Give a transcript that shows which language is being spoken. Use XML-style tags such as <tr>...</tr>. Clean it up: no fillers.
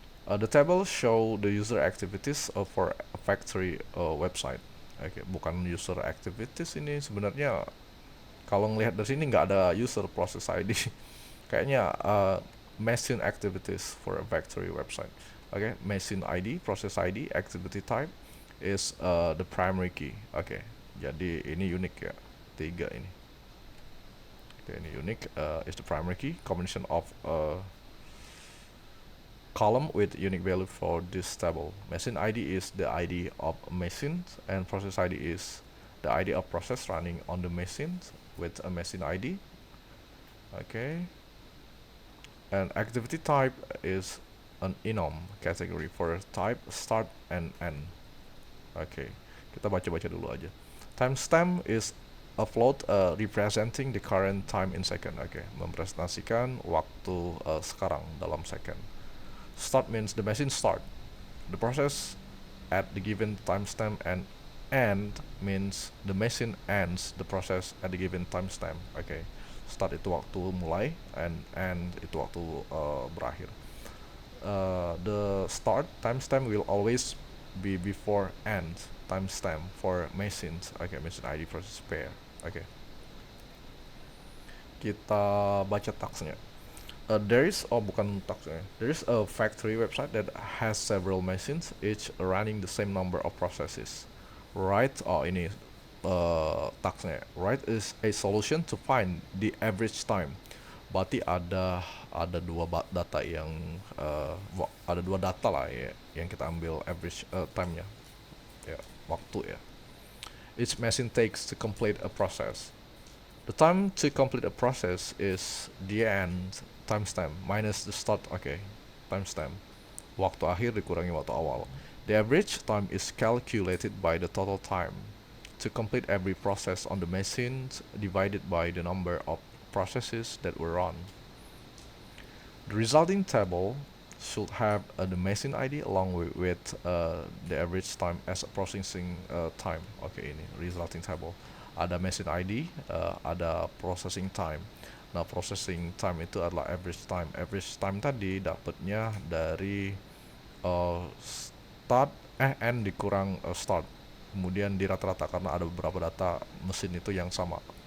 <en>The table show the user activities for a factory website.</en> <id>Oke, bukan user activities ini sebenarnya. Kalau ngelihat dari sini nggak ada user process ID.</id> <en>Kayaknya machine activities for a factory website. Oke, machine ID, process ID, activity type is the primary key.</en> <id>Oke, jadi ini unik ya, tiga ini. Oke, ini unik,</id> <en>is the primary key combination of column with unique value for this table. Machine ID is the ID of machine, and process ID is the ID of process running on the machine with a machine ID. Okay. And activity type is an enum category for type start and end. Okay.</en> <id>Kita baca-baca dulu aja.</id> <en>Timestamp is a float representing the current time in second.</en> <id>Okay, mempresentasikan waktu sekarang dalam second.</id> <en>Start means the machine start the process at the given timestamp, and end means the machine ends the process at the given timestamp.</en> <id>Okay, start itu waktu mulai,</id> <en>and end</en> <id>itu waktu berakhir.</id> <en>The start timestamp will always be before end timestamp for machines. Okay, machine ID process pair. Okay,</en> <id>kita baca taksnya.</id> <en>There is,</en> <id>oh bukan taksnya,</id> <en>there is a factory website that has several machines, each running the same number of processes. Write,</en> <id>oh ini tasknya.</id> <en>Write is a solution to find the average time.</en> <id>Berarti ada data yang ada dua data lah ya yang kita ambil average time-nya, ya, waktu ya.</id> <en>Each machine takes to complete a process. The time to complete a process is the end timestamp minus the start. Okay, timestamp.</en> <id>Waktu akhir dikurangi waktu awal.</id> <en>The average time is calculated by the total time to complete every process on the machine divided by the number of processes that were run. The resulting table should have the machine ID along with the average time as a processing time.</en> <id>Okay, ini resulting table. Ada machine ID, ada processing time. Nah, processing time itu adalah average time. Average time tadi dapatnya dari start end dikurang start. Kemudian di rata-rata karena ada beberapa data mesin itu yang sama.</id>